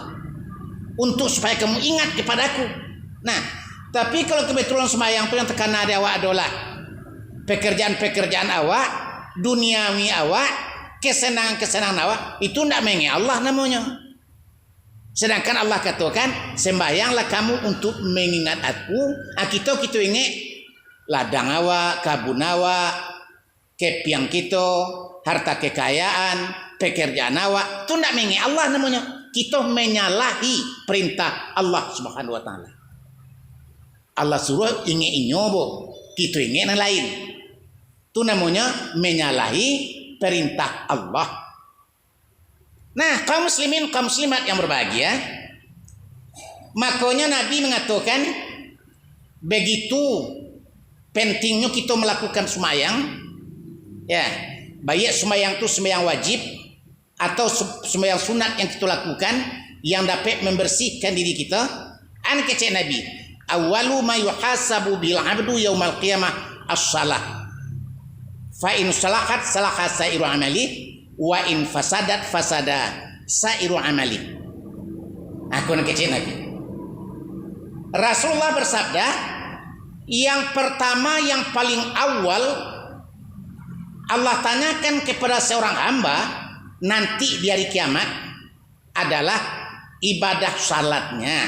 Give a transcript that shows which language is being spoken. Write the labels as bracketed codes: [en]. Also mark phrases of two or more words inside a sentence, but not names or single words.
[id] Untuk supaya kamu ingat kepadaku. Nah, tapi kalau kebetulan sembahyang itu yang tekanan dari awak adalah pekerjaan-pekerjaan awak, duniawi awak, kesenangan-kesenangan awak, itu tidak mengingat Allah namanya. Sedangkan Allah katakan, sembahyanglah kamu untuk mengingat aku. Kita ingat ladang awak, kabun awak, kepiang kita, harta kekayaan, pekerjaan awak, itu tidak mengingat Allah namanya. Kita menyalahi perintah Allah [ar] سبحانه وتعالى. [id] Allah suruh ingat inyobo, kita ingat yang lain. Itu namanya menyalahi perintah Allah. Nah, kaum muslimin, kaum muslimat yang berbahagia, makanya Nabi mengatakan begitu pentingnya kita melakukan sembahyang. Ya, baik sembahyang itu sembahyang wajib atau sembahyang sunat yang kita lakukan yang dapat membersihkan diri kita. An kata Nabi, [ar] أول ما يحاسب بالعبد يوم القيامة الصلاة. فإن صلحت صلح سائر عمله وإن فسدت فسد سائر عمله. [id] Aku nak kecil lagi. Rasulullah bersabda, yang pertama yang paling awal Allah tanyakan kepada seorang hamba nanti di hari kiamat adalah ibadah salatnya.